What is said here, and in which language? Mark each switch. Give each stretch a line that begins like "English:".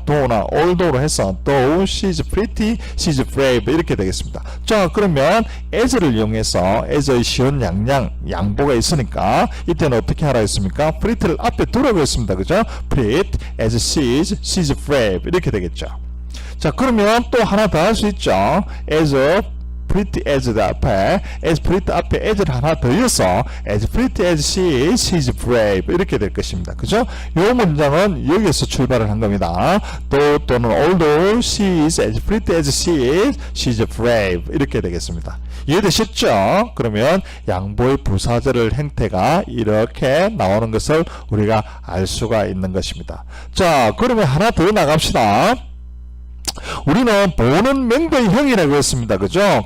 English: though나 although로 해서 though she is pretty, she is brave
Korean: 이렇게 되겠습니다. 자, 그러면 as를 이용해서 as의 시원 양보가 있으니까 이때는 어떻게 하라 했습니까? pretty를 앞에 두라고 했습니다. 그죠?
English: pretty as she is brave
Korean: 이렇게 되겠죠. 자, 그러면 또 하나 더 할 수 있죠.
English: as pretty as
Korean: 앞에 as를 하나 더 이어서
English: as pretty as she is brave
Korean: 이렇게 될 것입니다. 그죠? 이 문장은 여기에서 출발을 한 겁니다. 또는
English: although she is as pretty as she is brave
Korean: 이렇게 되겠습니다. 이해되셨죠? 그러면 양보의 부사절 형태가 이렇게 나오는 것을 우리가 알 수가 있는 것입니다. 자, 그러면 하나 더 나갑시다. 우리는 보는 명대형이라고 했습니다. 그죠?